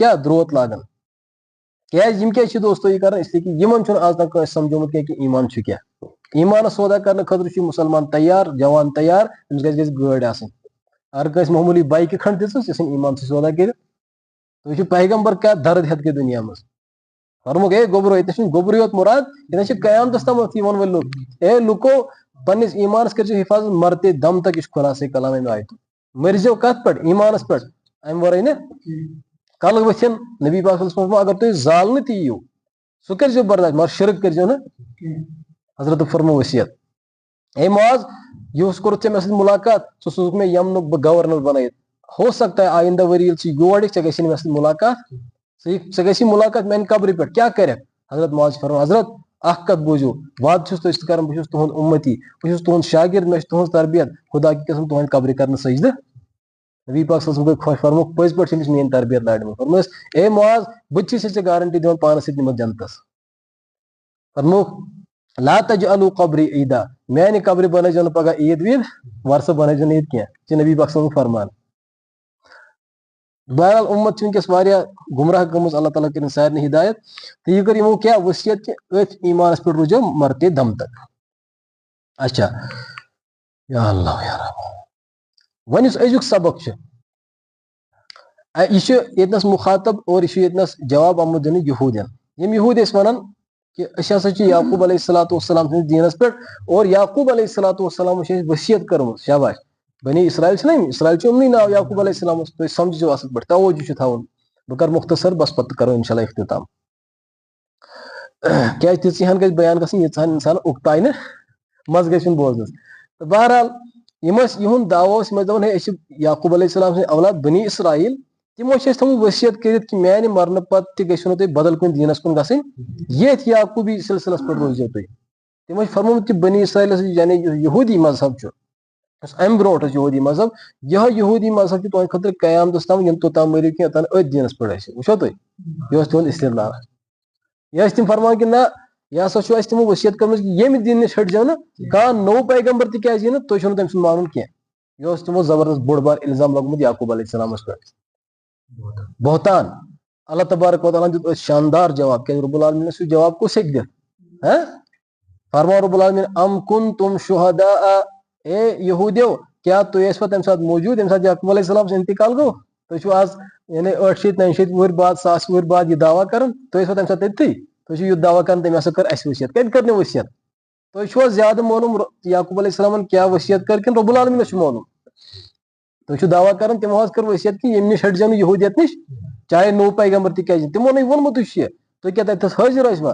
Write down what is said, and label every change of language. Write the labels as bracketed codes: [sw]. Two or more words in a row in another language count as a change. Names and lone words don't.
[ks] کیاہ درٛوت لاگان کیازِ یِم کیازِ چھِ دوستو یہِ کران اسلیے کہِ یِمن چھُنہٕ آز تام کٲنٛسہِ سمجھومُت کینٛہہ کہِ ایٖمان چھُ کیاہ ایٖمانس سودا کرنہٕ خٲطرٕ چھُ مُسلمان تیار جوان تیار أمِس گژھِ گٲڑۍ آسٕنۍ اگر کٲنٛسہِ معموٗلی بایکہِ کھنٛڈ دِژٕس یہِ ژھٕنہِ ایٖمان سۭتۍ سودا کٔرِتھ تُہۍ وٕچھِو پیغمبر کیاہ درد ہیٚتھ گٔے دُنیا منٛز فرمووُکھ ہے گوٚبرو ییٚتہِ چھُنہٕ گوٚبرٕے یوت مُراد ییٚتٮ۪ن چھِ قیامتس تامتھ یِوان وٲلۍ لُکھ اے لُکو پننِس ایٖمانس کٔرزیٚو حِفاظت [ur] مرتے دم تک [ks] یہِ چھُ خُلاصے کلام امہِ آیتُک مٔرزیٚو کتھ پٮ۪ٹھ ایٖمانس پٮ۪ٹھ امہِ ورٲے نہٕ کلہٕ ؤتھِنۍ نبی پاک [ar] صلی اللہ علیہ وسلم [ks] اگر تُہۍ زالنہٕ تہِ یِیِو سُہ کٔرزیٚو برداش مگر شرک کٔرزیٚو نہٕ حضرت فرمو ؤصیت اے معاذ یِہُس کوٚرُتھ ژےٚ مےٚ سۭتۍ مُلاقات ژٕ سوٗزُکھ مےٚ یمنُک بہٕ گورنر بنٲیِتھ [ur] ہو سکتا ہے [ks] آینٛدہ ؤری ییٚلہِ ژٕ یور یِکھ ژےٚ گژھی نہٕ مےٚ سۭتۍ مُلاقات ژٕ گژھی مُلاقات میانہِ قبرِ پٮ۪ٹھ کیاہ کرکھ حضرت معاذ چھُ فرماوان حضرت اکھ کتھ بوٗزِو وعدٕ چھُس تۄہہِ سۭتۍ کران بہٕ چھُس تُہُنٛد اُمتی بہٕ چھُس تُہُنٛد شاگرد مےٚ چھِ تُہٕنٛز تربیت خدا کی قسم تُہنٛدِ قبرِ کرنہٕ سجدٕ نبی پاک [ar] صلی اللہ علیہ وسلم [ks] گٔے خۄش فرمووُکھ پٔزۍ پٲٹھۍ چھِ أمِس میٲنۍ تربیت لارِمٕژ فرمووُس اے معاذ بہٕ تہِ چھُسے ژےٚ گارنٹی دِوان پانس سۭتۍ نِمتھ جنتس فرمووُکھ [ar] لا تجعلوا قبری عیدا [ks] میانہِ قبرِ بنٲیزیٚو نہٕ پگہہ عیٖد ویٖد ورثہٕ بنٲیزیٚو نہٕ ییٚتہِ کینٛہہ یہِ چھُ نبی پاک [ar] صلی اللہ علیہ وسلم [ks] فرمان بہرحال امت ونکس واریاہ گمراہ گمز اللہ تعالیٰ کرن سارے ہدایت تو یہ کر یمو کیا وصیت کہ ات ایمانس پہ روزو [ur] مرتے دم تک. [ks] اچھا یا اللہ یا رب ون اس ازیک سبق یہ یتنس مخاطب اور یہ یتنس جواب آمد دن یہودین یم یہود اس ونان کہ اس ہسا چھ یعقوب [ar] علیہ الصلوۃ والسلام [ks] سندس دینس پہ اور یعقوب [ar] علیہ الصلوۃ والسلام [ks] وصیت کرم شاباش بنی اسرائیل اسرائیل امنی ناو یعقوب علیہ السلام تھی سمجھو اصل پہ توجہ تھاون بہ کر مختصر بس پتہ کرو انشاءاللہ اختتام کیا تیژہن گژھِ بیان گژھن ییژہن انسان اکتاے نا مز گژھن بوزنس تو بہرحال یہند دعو دپان ہے یعقوب علیہ السلام سن اولاد بنی اسرائیل تمو تھومت وصیت کرت کہ میانہ مرن پتہ تہ گژھو تھی بدل کن دینس کن گژھن یتھ یعقوبی سلسلس پہ روزو تھی تمو فرموت کہ بنی اسرائیل یعنی یہودی مذہب ام برونٹ یہودی مذہب یہ یہودی مذہب تہ تہند خاطر قیامتس تام یم توتام مریو کہ اوتان ات دینس پہ وچھو تھی یہ تہند استدلال یہ تم فرمان کہ نہ یہ ہسا تمو وصیت کرم کہ یم دین نش ہٹ نا کان نو پیغمبر تہ کیازِ نا تھی چھو تم سن مانن کی یہ تمو زبردست بوڑ بار الزام لوگمت یعقوب علیہ السلام پہ بہتان اللہ تبارک و تعالیٰ دیت شاندار جواب کہ رب العالمین سو جواب کس ہیک دت فرمان رب العالمین [ar] ام کنتم شہداء [ks] اے یہودیو کیا تھی پہ تمہ سات موجود یمہ سات یعقوب علیہ السلام سے انتقال گو تھی آز یعنی 800-900 وہر بعد 1,000 وہر بعد یہ دعویٰ کران تھی پہ تمہ سات تھی تھی یہ دعویٰ کران تم ہسا کر اس وصیت کت کرنے وصیت تھی زیادہ معلوم یعقوب علیہ السلام کیا وصیت کر کن رب العالمین معلوم تھی دعویٰ کران تمو کر وصیت کہ یم نش [ur] ہٹ جاؤ [ks] یہودیت نش چاہے نو پیغمبر تہ کیازِ تمو نہیں وونمت یہ تھی کیا تتس حاضر ٲسوا